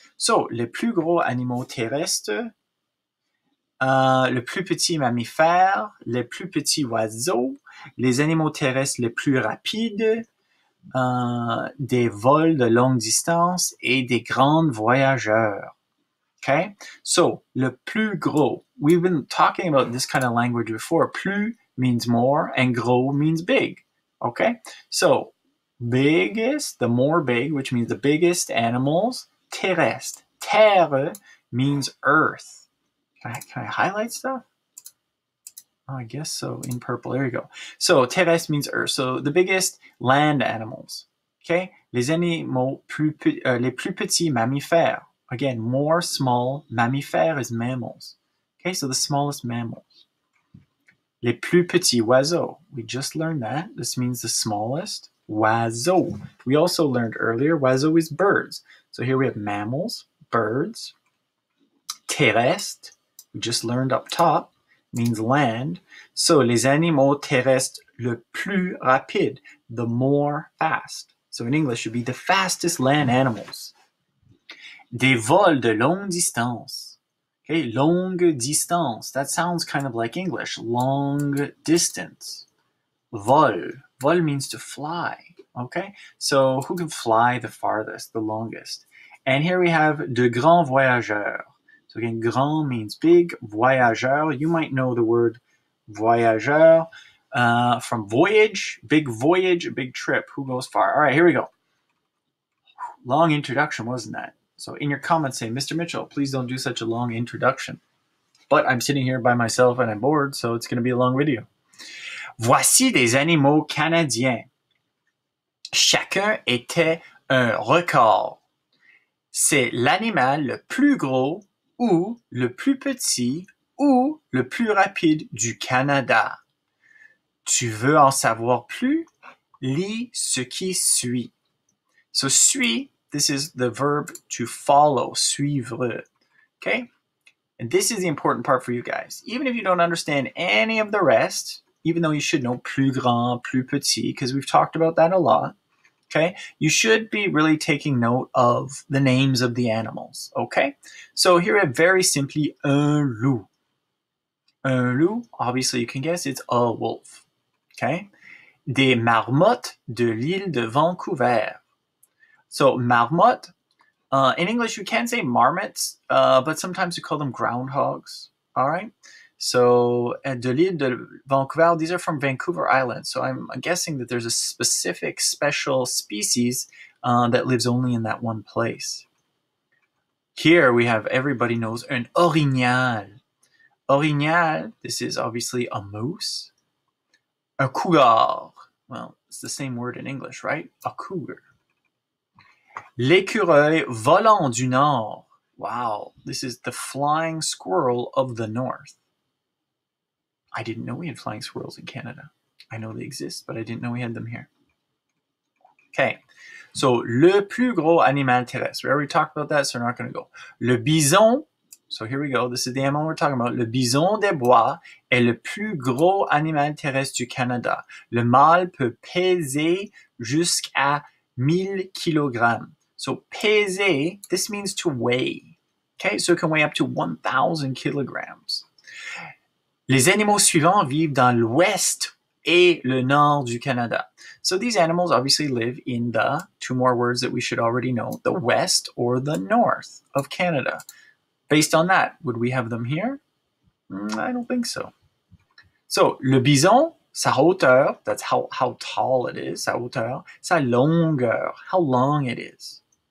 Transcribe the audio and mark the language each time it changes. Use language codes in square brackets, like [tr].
[fr] So, les plus gros animaux terrestres, le plus petit mammifère, les plus petits oiseaux, les animaux terrestres les plus rapides, des vols de longue distance et des grands voyageurs. [en] Okay, so [fr] le plus gros. [en] We've been talking about this kind of language before. Plus means more and gros means big. Okay, so biggest, the more big, which means the biggest animals, terrestre. Terre means earth. Can I highlight stuff? Oh, I guess so, in purple. There you go. So terrestre means earth. So the biggest land animals. [fr] Okay, les animaux les plus petits mammifères. [en] Again, more small. Mammifère is mammals. Okay, so the smallest mammals. [fr] Les plus petits oiseaux. [en] We just learned that. This means the smallest. Oiseau. We also learned earlier, oiseau is birds. So here we have mammals, birds. Terrestre, we just learned up top, means land. [fr] So les animaux terrestres le plus rapide, [en] the more fast. So in English, it would be the fastest land animals. [fr] Des vols de longue distance. [en] Okay, longue distance. That sounds kind of like English. Long distance. Vol. Vol means to fly. Okay, so who can fly the farthest, the longest? And here we have [fr] de grands voyageurs. [en] So again, grand means big. Voyageur, you might know the word voyageur from voyage, big trip. Who goes far? All right, here we go. Long introduction, wasn't that? So in your comments say, Mr. Mitchell, please don't do such a long introduction. But I'm sitting here by myself and I'm bored, so it's going to be a long video. [fr] Voici des animaux canadiens. Chacun était un record. C'est l'animal le plus gros ou le plus petit ou le plus rapide du Canada. Tu veux en savoir plus? Lis ce qui suit. [en] So suit, this is the verb to follow, suivre. Okay? And this is the important part for you guys. Even if you don't understand any of the rest, even though you should know plus grand, plus petit, because we've talked about that a lot, okay, you should be really taking note of the names of the animals, okay? So here we have very simply un loup. Un loup, obviously you can guess it's a wolf, okay? [fr] Des marmottes de l'île de Vancouver. [en] So marmotte, in English we can say marmots, but sometimes we call them groundhogs, all right? So [fr] de l'île de Vancouver, [en] these are from Vancouver Island. So I'm guessing that there's a specific special species that lives only in that one place. Here we have, everybody knows, an orignal. Orignal, this is obviously a moose. A cougar, well, it's the same word in English, right? A cougar. [fr] L'écureuil volant du Nord. [en] Wow, this is the flying squirrel of the North. I didn't know we had flying squirrels in Canada. I know they exist, but I didn't know we had them here. Okay, so [fr] le plus gros animal terrestre. [en] We already talked about that, so we're not going to go. [fr] Le bison, [en] so here we go. This is the animal we're talking about. [fr] Le bison des bois est le plus gros animal terrestre du Canada. Le mâle peut peser jusqu'à 1000 kilogrammes. [en] So peser, this means to weigh. Okay, so it can weigh up to 1,000 kilograms. [fr] Les animaux suivants vivent dans l'ouest et le nord du Canada. [en] So these animals obviously live in the, two more words that we should already know, the west or the north of Canada. Based on that, would we have them here? I don't think so. So, le bison, sa hauteur, that's how tall it is, [fr] sa hauteur, sa longueur, [en] how long it is.